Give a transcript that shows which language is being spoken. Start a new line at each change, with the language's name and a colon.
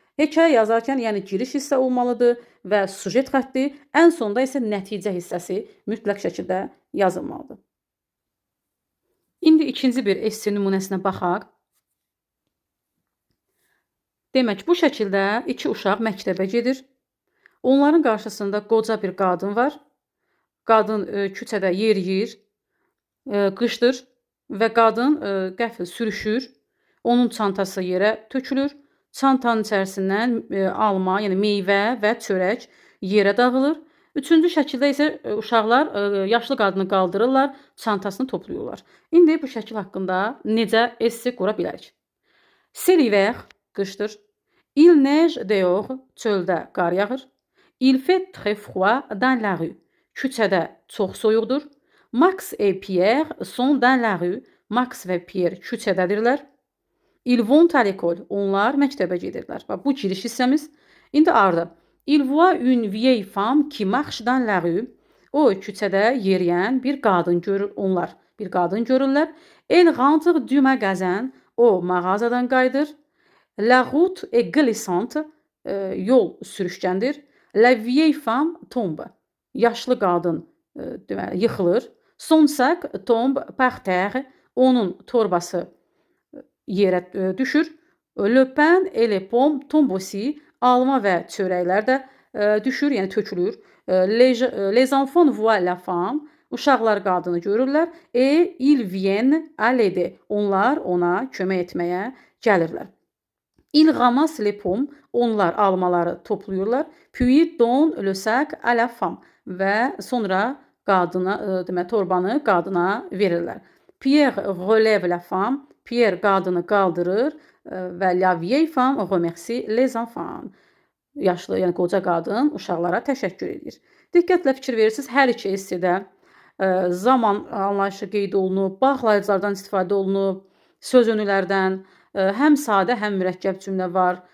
Azerbaijani: Hekayə yazarkən yəni giriş hissə olmalıdır və sujet xətti, ən sonda isə nəticə hissəsi mütləq şəkildə yazılmalıdır. İndi ikinci bir esse nümunəsinə baxaq. Demək, bu şəkildə iki uşaq məktəbə gedir. Onların qarşısında qoca bir qadın var. Qadın küçədə yeriyir, qışdır və qadın qəfil sürüşür. Onun çantası yerə tökülür. Çantanın içərisindən alma, yəni meyvə və çörək yerə dağılır. Üçüncü şəkildə isə uşaqlar yaşlı qadını qaldırırlar, çantasını toplayırlar. İndi bu şəkil haqqında necə esse qura bilərik?
French: C'est l'hiver,
Azerbaijani: qışdır.
French: Il neige dehors,
Azerbaijani: çöldə qar yağır.
French: Il fait très froid dans la rue.
Azerbaijani: Küçədə çox soyuqdur.
French: Max et Pierre sont dans la rue.
Azerbaijani: Max və Pierre küçədədirlər.
French: Ils vont à l'école.
Azerbaijani: Onlar məktəbə gedirlər. Bax, bu giriş hissəmiz. İndi ardı.
French: Il voit une vieille femme qui marche dans la rue.
Azerbaijani: O küçədə yeriyən bir qadın görür. Onlar bir qadın görürlər.
French: Elle rentre du magasin.
Azerbaijani: O mağazadan qayıdır.
French: La route est glissante.
Azerbaijani: Yol sürüşkəndir.
French: La vieille femme tombe.
Azerbaijani: Yaşlı qadın deməli yıxılır.
French: Son sac tombe par terre.
Azerbaijani: Onun torbası yerə düşür.
French: Le pain et les pommes tombent aussi.
Azerbaijani: Alma və çörəklər də düşür, yəni tökülür.
French: Les enfants voient la femme.
Azerbaijani: Uşaqlar qadını görürlər.
French: Et ils viennent à l'aider.
Azerbaijani: Onlar ona kömək etməyə gəlirlər.
French: Ils ramassent les pommes.
Azerbaijani: Onlar almaları toplayırlar.
French: Puis donnent le sac à la femme.
Azerbaijani: Və sonra qadına, demək, torbanı qadına verirlər.
French: Pierre relève la femme.
Azerbaijani: Pierre qadını qaldırır və
French: la vieille femme remercie les enfants.
Azerbaijani: Yaşlı, yəni qoca qadın uşaqlara təşəkkür edir. Diqqətlə fikir verirsiniz, hər iki essedə zaman anlayışı qeyd olunub, bağlayıcılardan istifadə olunub, söz önülərdən, həm sadə, həm mürəkkəb cümlə var.